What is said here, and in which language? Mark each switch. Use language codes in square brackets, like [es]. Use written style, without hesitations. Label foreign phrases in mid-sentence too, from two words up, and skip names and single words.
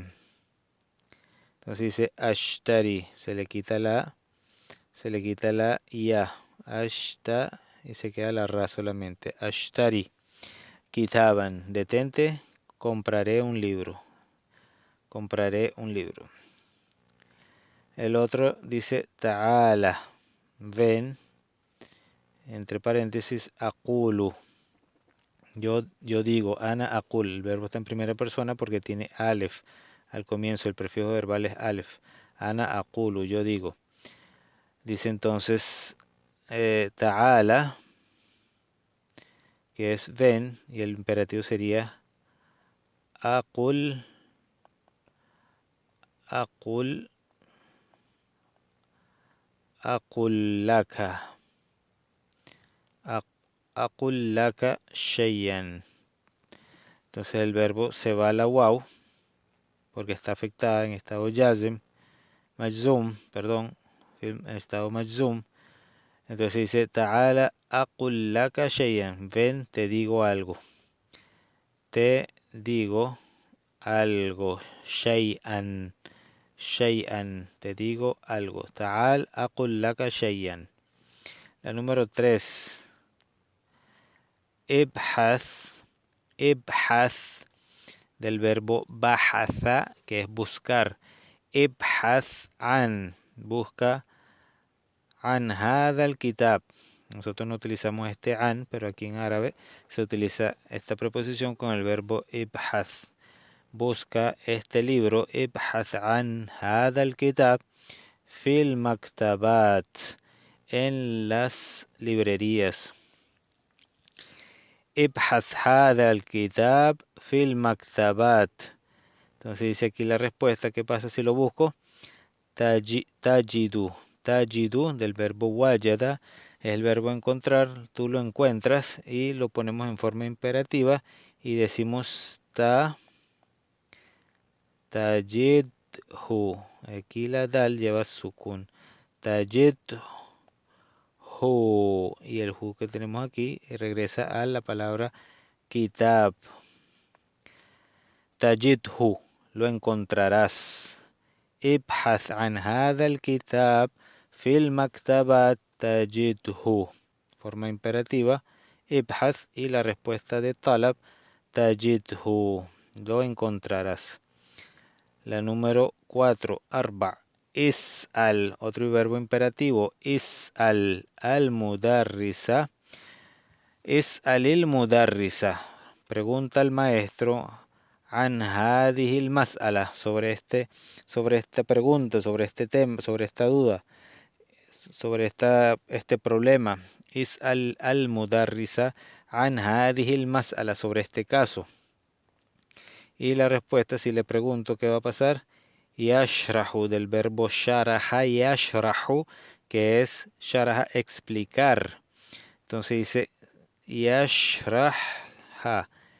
[es] Entonces dice ashtari, se le quita la ya, ashta, y se queda la ra solamente. [ar] اشتري، كتابا, [es] detente, compraré un libro. Compraré un libro. El otro dice ta'ala, ven, entre paréntesis, [ar] aqulu. [es] Yo digo, [ar] أنا أقول, [es] el verbo está en primera persona porque tiene alef. Al comienzo el prefijo verbal es alef. [ar] أنا أقول, [es] yo digo. Dice entonces ta'ala, que es ven, y el imperativo sería [ar] أقل، أقل، أقل لك. أقل لك شيئا. [es] Entonces el verbo se va a la waw porque está afectada en estado [ar] جزم، مجزوم, [es] perdón, en estado majzum. Entonces dice [ar] تعال أقل لك شيئا, [es] ven te digo algo. Te digo algo. [ar] شيئا. شيئا. [es] Te digo algo. [ar] تعال أقول لك شيئا. [es] La número 3. [ar] ابحث. ابحث. [es] Del verbo بحث, que es buscar. [ar] ابحث عن. [es] Busca [ar] عن هذا الكتاب. [es] Nosotros no utilizamos este an, pero aquí en árabe se utiliza esta preposición con el verbo ibhath. Busca este libro. [ar] ابحث عن هذا الكتاب في المكتبات. [es] En las librerías. [ar] ابحث هذا الكتاب في المكتبات. [es] Entonces dice aquí la respuesta. ¿Qué pasa si lo busco? [ar] Tajidu. Tajidu, [es] del verbo wajada, es el verbo encontrar. Tú lo encuentras y lo ponemos en forma imperativa y decimos tajidhu. Aquí la dal lleva sukun. Tajidhu. Y el hu que tenemos aquí regresa a la palabra kitab. Tajidhu, lo encontrarás. [ar] ابحث عن هذا الكتاب في المكتبات تجده. [es] Forma imperativa. ابحث y la respuesta de talab. تجده. Lo encontrarás. La número 4. [ar] أربع. اسأل. [es] Otro verbo imperativo. [ar] اسأل المدرسة. اسأل المدرسة. [es] Pregunta al maestro. [ar] عن هذه المسألة. [es] Sobre esta pregunta, sobre este tema, sobre esta duda, sobre este problema. [ar] اسأل المدرسة عن هذه المسألة. [es] Sobre este caso. Y la respuesta, si le pregunto, ¿qué va a pasar? يشرح, del verbo sharaha, يشرح, que es sharaha, explicar. Entonces dice يشرحها.